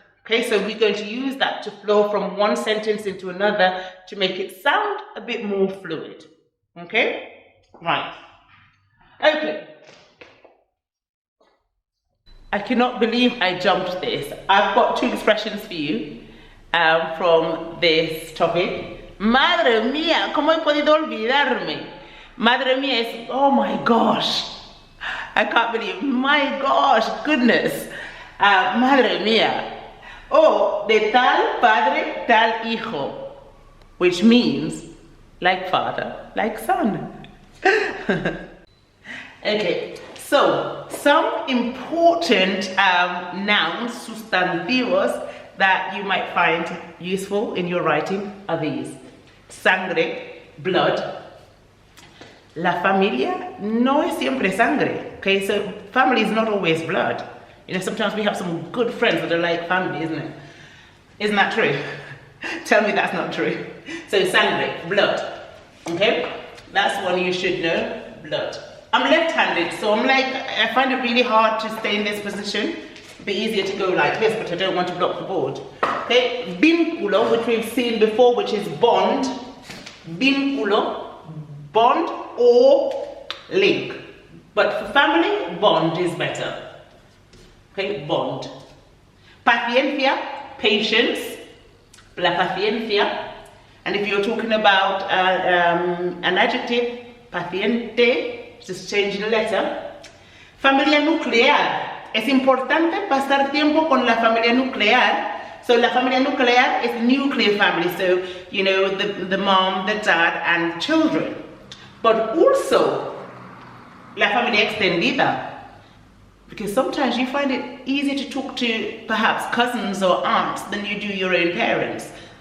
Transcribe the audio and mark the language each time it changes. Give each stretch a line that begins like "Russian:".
English: Okay, so we're going to use that to flow from one sentence into another to make it sound a bit more fluid. Okay, right. Okay. I cannot believe I jumped this. I've got 2 expressions for you from this topic.
Spanish: Madre mía, ¿cómo he podido olvidarme? Madre mía
English: is, oh my gosh. I can't believe, my gosh, goodness.
Spanish: Madre mía. Oh, de tal padre, tal hijo.
English: Which means, like father, like son. Okay, so some important nouns, sustantivos, that you might find useful in your writing are these. Sangre, blood.
Spanish: La familia no es siempre sangre.
English: Okay, so family is not always blood. You know, sometimes we have some good friends that are like family, isn't it? Isn't that true? Tell me that's not true. So sangre, blood. Okay, that's one you should know, blood. I'm left-handed, so I find it really hard to stay in this position. It'd be easier to go like this, but I don't want to block the board. Okay, vínculo, which we've seen before, which is bond. Vínculo, bond or link. But for family, bond is better. Okay, bond.
Spanish: Paciencia,
English: patience.
Spanish: La paciencia.
English: And if you're talking about an adjective, paciente, just changing the letter.
Spanish: Familia nuclear. Es importante pasar tiempo con la familia nuclear.
English: So
Spanish: la familia nuclear
English: is nuclear family. So, you know, the mom, the dad, and children. But also,
Spanish: la familia extendida.
English: Because sometimes you find it easier to talk to perhaps cousins or aunts than you do your own parents.